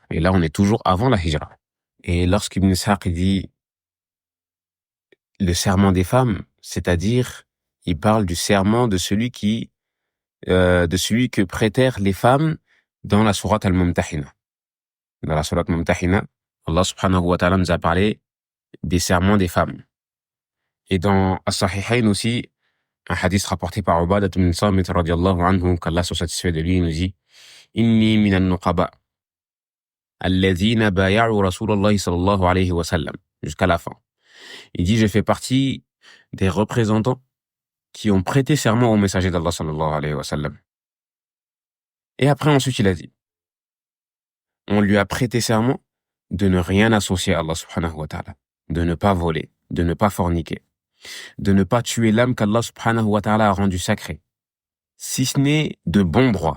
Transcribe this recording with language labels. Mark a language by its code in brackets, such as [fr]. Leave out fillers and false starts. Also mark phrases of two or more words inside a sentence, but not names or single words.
[fr] Et là, on est toujours avant la hijra. Et lorsqu'Ibn Ishaq dit le serment des femmes, c'est-à-dire, il parle du serment de celui que prêtèrent les femmes dans la sourate Al-Mumtahina. Dans la sourate Mumtahina, [ar] الله سبحانه وتعالى [fr] nous a parlé des serments des femmes. Et dans As-Sahihayn aussi, un hadith rapporté par Ubadah ibn Samit [ar] رضي الله عنه, [fr] qu'Allah soit satisfait de lui, il nous dit [ar] إني من النقباء الذين بايعوا رسول الله صلى الله عليه وسلم, [fr] jusqu'à la fin. Il dit, je fais partie des représentants qui ont prêté serment au messager d'Allah [ar] صلى الله عليه وسلم. [fr] Et après, ensuite, il a dit, on lui a prêté serment de ne rien associer à [ar] الله سبحانه وتعالى, [fr] de ne pas voler, de ne pas forniquer, de ne pas tuer l'âme qu' [ar] الله سبحانه وتعالى [fr] a rendue sacrée, si ce n'est de bon droit.